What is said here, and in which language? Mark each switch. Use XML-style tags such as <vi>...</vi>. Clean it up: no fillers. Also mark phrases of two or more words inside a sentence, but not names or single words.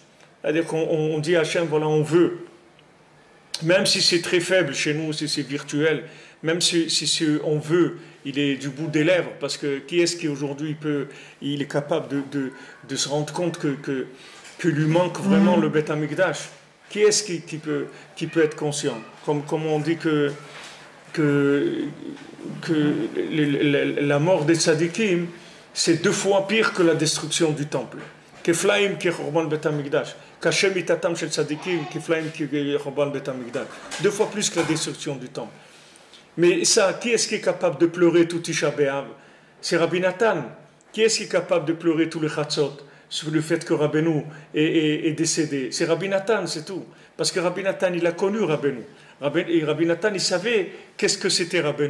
<fr>C'est-à-dire qu'on dit à Hachem, voilà, on veut. Même si c'est très faible chez nous, si c'est virtuel, même si on veut, il est du bout des lèvres, parce que qui est-ce qui aujourd'hui il est capable de se rendre compte que lui manque vraiment le</fr> <he>בית המקדש?</he> <fr>Qui est-ce qui peut être conscient? Comme on dit que la mort des tzadikim, c'est 2 fois pire que la destruction du temple.</fr> <he>כפליים כחורבן בית המקדש. קשה מיתתם של צדיקים, כפליים כחורבן בית המקדש.</he> <fr>2 fois plus que la destruction du temple. Mais ça, qui est-ce qui est capable de pleurer tout Tisha B'Av? C'est Rabbi Nathan. Qui est-ce qui est capable de pleurer tout le Chatzot sur le fait que Rabbeinu est décédé? C'est Rabbi Nathan, c'est tout. Parce que Rabbi Nathan, il a connu Rabbeinu. Et Rabbi Nathan, il savait qu'est-ce que c'était Rabbeinu.</fr>